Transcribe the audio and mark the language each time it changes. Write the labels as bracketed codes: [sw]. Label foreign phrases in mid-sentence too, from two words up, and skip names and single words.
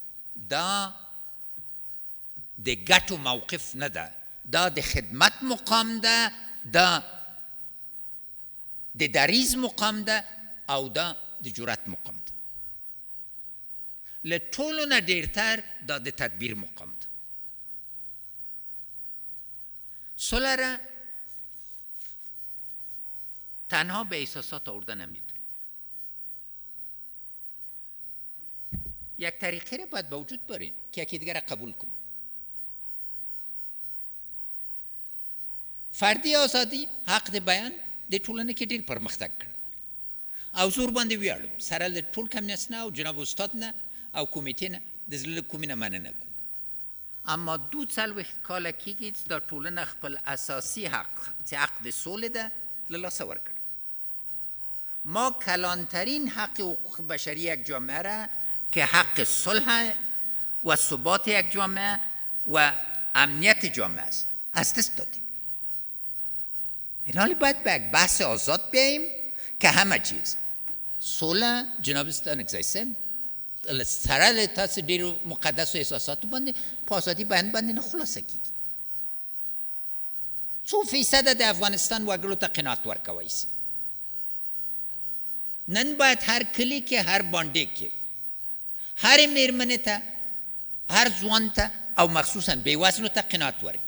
[ps] دا د ګټو موقف نه ده، دا د خدمت مقام ده، دا د دریز مقام ده او دا د جرأت مقام ده. له ټولو نه ډېرتر دا د تدبیر مقام ده. [fa] صلح را تنها به احساسات آورده نمیتونه. یک طریقه را باید به وجود برین که یکی دیگر را قبول کنیم. فردی آزادی، [ps] حق د بیان د ټولنې کې ډېر پرمختګ کړی او زور باندې ویاړم سره له ټول کمیونست نه او جناب استاد نه او کمیټې نه د زړه له کومې نه مننه کوم. اما 42 کاله کېږي چې دا ټولنه خپل اساسي حق چې حق د سولې ده له لاسه ورکړی. [fa] ما کلانترین حق حقوق بشری یک جامعه را که حق صلح و ثبات یک جامعه و امنیت جامعه است از دست دادیم. این حالی باید به یک بحث آزاد بیاییم که همه چیز صلح جناب استان اگزایسم [ps] سره له تاسو ډېرو مقدسو احساساتو باندې په ازادي بیان باندې نه خلاصه کېږي. څو فیصده د افغانستان وګړو ته قناعت ورکوی سي. نن باید هر کلی کې، هر بانډې کې، هر میرمنې ته، هر ځوان ته او مخصوصا بېوزلو ته قناعت ورکړي.